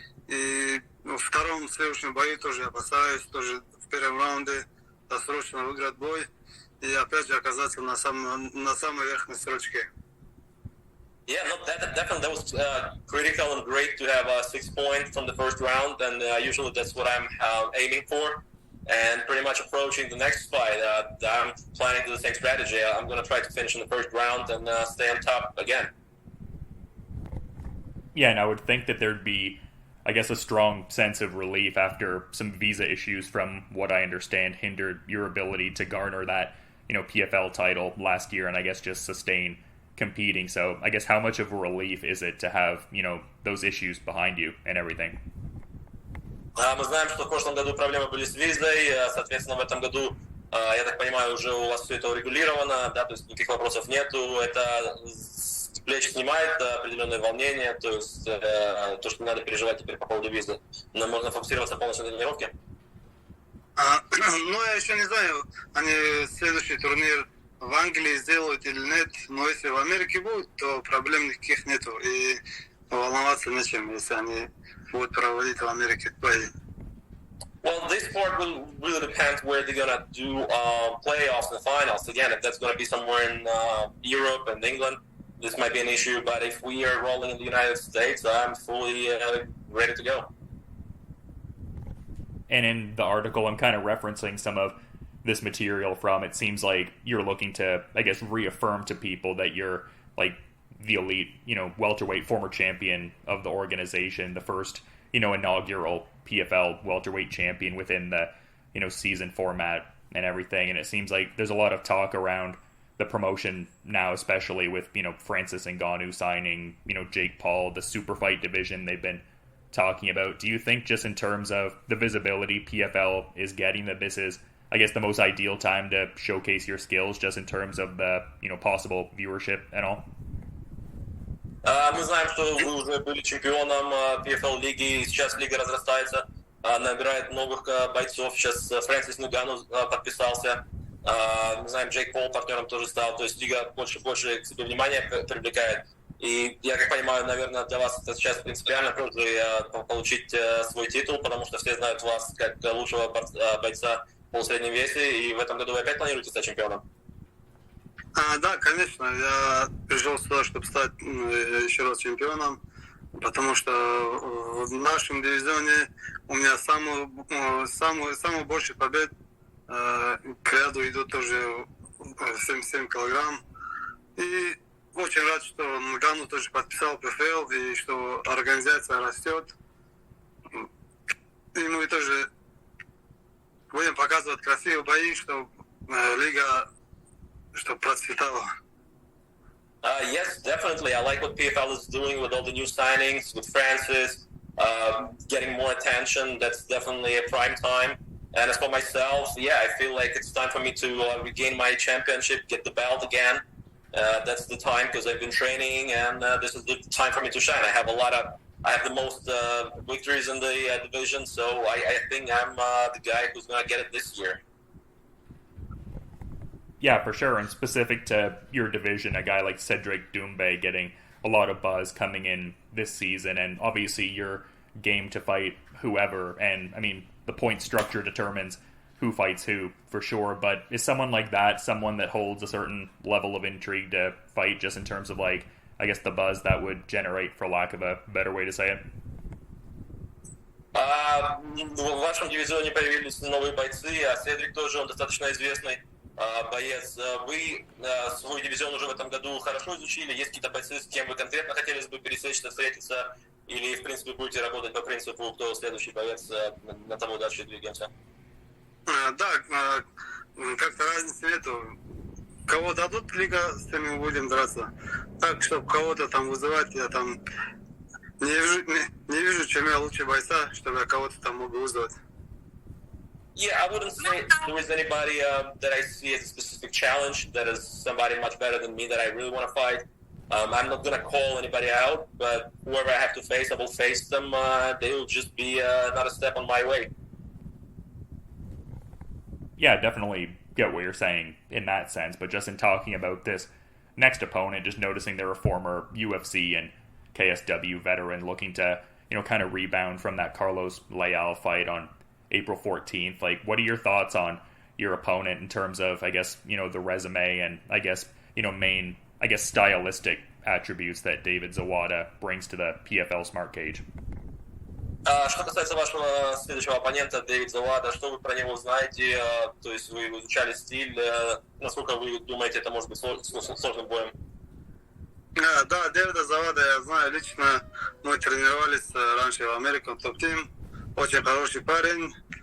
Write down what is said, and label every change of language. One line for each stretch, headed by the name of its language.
Russian: И в втором следующем бою тоже я постараюсь тоже в первом раунде досрочно выиграть бой и опять же оказаться на самой верхней строчке.
English: Yeah, no, definitely that was critical and great to have 6 points from the first round, and usually that's what I'm aiming for. And pretty much approaching the next fight, I'm planning to do the same strategy. I'm going to try to finish in the first round and stay on top again. Yeah, and I would think that there'd be, I guess, a strong sense of relief after some visa issues, from what I understand, hindered your ability to garner that, PFL title last year, and I guess just sustain competing. So I guess how much of a relief is it to have, those issues behind you and everything?
Russian: Мы знаем, что в прошлом году проблемы были с визой, соответственно, в этом году, я так понимаю, уже у вас все это урегулировано, да, то есть никаких вопросов нету, это с плеч снимает определенные волнения, то есть то, что не надо переживать теперь по поводу визы, но можно фокусироваться полностью на тренировке. Ну, я еще не знаю, они следующий турнир в Англии сделают или нет, но если в Америке будет, то проблем никаких нету, и волноваться нечем, если они будут проводить в Америке бои.
English: Well, this part will really depend where they're going to do playoffs and finals. Again, if that's going to be somewhere in Europe and England, this might be an issue. But if we are rolling in the United States, I'm fully ready to go. And in the article, I'm kind of referencing some of this material from, it seems like you're looking to, I guess, reaffirm to people that you're like the elite, welterweight former champion of the organization, the first, inaugural PFL welterweight champion within the, season format and everything. And it seems like there's a lot of talk around the promotion now, especially with, Francis Ngannou signing, Jake Paul, the super fight division they've been talking about. Do you think, just in terms of the visibility PFL is getting, that this is, I guess, the most ideal time to showcase your skills, just in terms of the, possible viewership and all?
Russian: Мы знаем, что вы уже были чемпионом PFL лиги, сейчас лига разрастается, набирает новых бойцов. Сейчас Фрэнсис Нганну подписался. Мы знаем, Джейк Пол партнером тоже стал. То есть лига больше и больше к себе внимания привлекает. И я как понимаю, наверное, для вас это сейчас принципиально просто получить свой титул, потому что все знают вас как лучшего бойца в полусреднем весе. И в этом году вы опять планируете стать чемпионом? Да, конечно. Я пришел сюда, чтобы стать еще раз чемпионом, потому что в нашем дивизионе у меня самый большой побед к ряду идут тоже 77 килограмм. И очень рад, что Нганну тоже подписал PFL, и что организация растет. И мы тоже будем показывать красивые бои, чтобы лига процветала.
English: Yes, definitely. I like what PFL is doing with all the new signings, with Francis, getting more attention. That's definitely a prime time. And as for myself, yeah, I feel like it's time for me to regain my championship, get the belt again. That's the time, because I've been training, and this is the time for me to shine. I have the most victories in the division, so I think I'm the guy who's going to get it this year. Yeah, for sure. And specific to your division, a guy like Cedric Doumbé getting a lot of buzz coming in this season, and obviously you're game to fight whoever, and I mean the point structure determines who fights who for sure, but is someone like that someone that holds a certain level of intrigue to fight, just in terms of like, I guess, the buzz that would generate, for lack of a better way to say it?
Russian: В вашем дивизионе появились новые бойцы, а Седрик тоже, он достаточно известный боец. Вы свой дивизион уже в этом году хорошо изучили? Есть какие-то бойцы, с кем вы конкретно хотели бы пересечься, встретиться? Или, в принципе, будете работать по принципу, кто следующий боец, на того дальше двигаемся? Да, как-то разницы нету. Кого дадут лига, с тем мы будем драться. Так, чтобы кого-то там вызывать, я там не вижу, чем я лучше бойца, чтобы я кого-то там мог вызвать.
English: Yeah, I wouldn't say there is anybody that I see as a specific challenge, that is somebody much better than me that I really want to fight. I'm not going to call anybody out, but whoever I have to face, I will face them. They will just be another step on my way. Yeah, definitely get what you're saying in that sense, but just in talking about this next opponent, just noticing they're a former UFC and KSW veteran looking to, kind of rebound from that Carlos Leal fight on April 14th. Like, what are your thoughts on your opponent in terms of, I guess, the resume and, I guess, main, stylistic attributes that David Zawada brings to the PFL Smart Cage?
Russian: Что касается вашего следующего оппонента, Дэвид Завада, что вы про него знаете? То есть вы изучали стиль, насколько вы думаете, это может быть сложным боем? Да, Дэвида Завада я знаю лично, мы тренировались раньше в Америке, топ-тим, очень хороший парень.